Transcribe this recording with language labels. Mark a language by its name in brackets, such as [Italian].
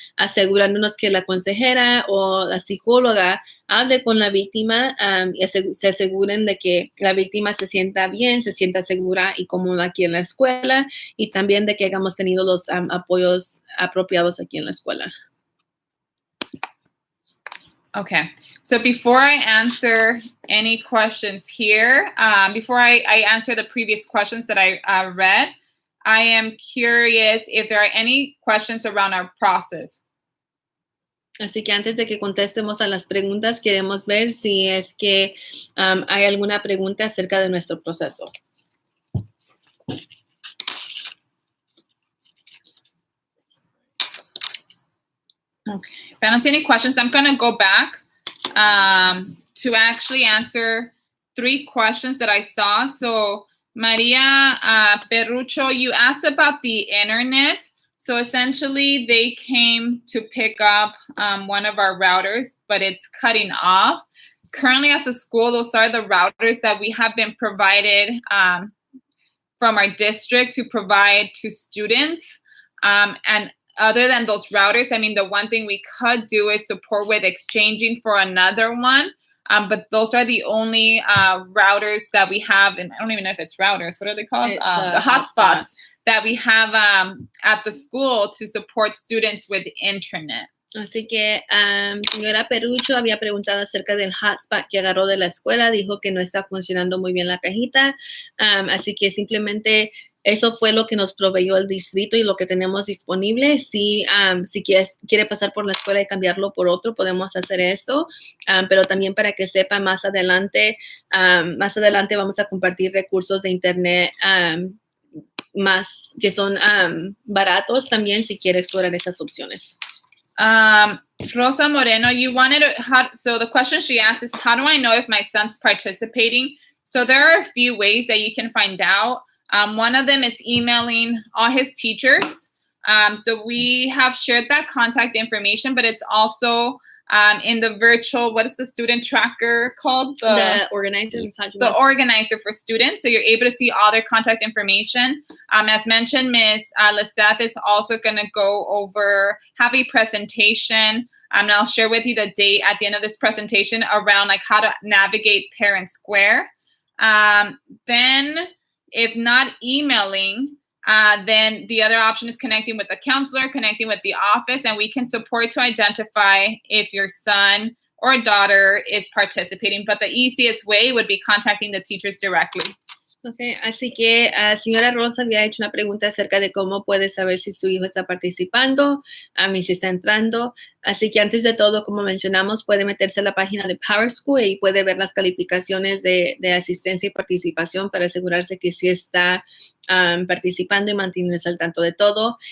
[Spanish] Asegurándonos que la consejera o la psicóloga hable con la víctima y se aseguren de que la víctima se sienta bien, se sienta segura y cómoda aquí en la escuela y también de que hayamos tenido los apoyos apropiados aquí en la escuela. [English] Okay, so before I answer any questions here, before I answer the previous questions that I read, I am curious if there are any questions around our process. [Spanish] Así que antes de que contestemos a las preguntas, queremos ver si es que hay alguna pregunta acerca de nuestro proceso. [English] Okay, if I don't see any questions, I'm going to go back to actually answer 3 questions that I saw. So, Maria Perrucho, you asked about the internet. So essentially, they came to pick up one of our routers, but it's cutting off. Currently, as a school, those are the routers that we have been provided from our district to provide to students. And other than those routers, I mean, the one thing we could do is support with exchanging for another one. But those are the only routers that we have. And I don't even know if it's routers. What are they called? The hotspots that we have at the school to support students with internet. [Spanish] Así que señora Perucho había preguntado acerca del hotspot que agarró de la escuela. Dijo que no está funcionando muy bien la cajita. Así que simplemente eso fue lo que nos proveyó el distrito y lo que tenemos disponible. Si quiere pasar por la escuela y cambiarlo por otro, podemos hacer eso. Pero también para que sepa más adelante vamos a compartir recursos de internet más que son baratos también si quiere explorar esas opciones. [English] Rosa Moreno, you wanted to, so the question she asked is, how do I know if my son's participating? So there are a few ways that you can find out. One of them is emailing all his teachers. So we have shared that contact information, but it's also in the virtual, what is the student tracker called? The organizer. The organizer for students. So you're able to see all their contact information. As mentioned, Ms. Liseth is also going to go over, have a presentation. And I'll share with you the date at the end of this presentation around like how to navigate Parent Square. Then if not emailing, then the other option is connecting with the counselor, connecting with the office, and we can support to identify if your son or daughter is participating. But the easiest way would be contacting the teachers directly. [Spanish] Okay, así que señora Rosa había hecho una pregunta acerca de cómo puede saber si su hijo está participando, y si está entrando. Así que antes de todo, como mencionamos, puede meterse a la página de Power School y puede ver las calificaciones de asistencia y participación para asegurarse que sí está participando y mantenerse al tanto de todo.